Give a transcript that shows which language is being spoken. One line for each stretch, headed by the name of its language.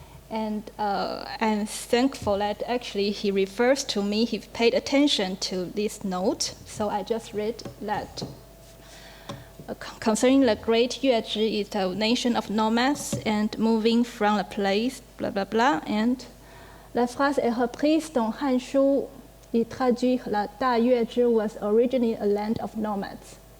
English: And I'm thankful that actually he refers to me, he paid attention to this note. So I just read that concerning the great Yuezhi is a nation of nomads and moving from a place, blah, blah, blah. And
French: la phrase est reprise dans Han Shu. Il traduit la
English: Da Yuezhi was originally a land of nomads.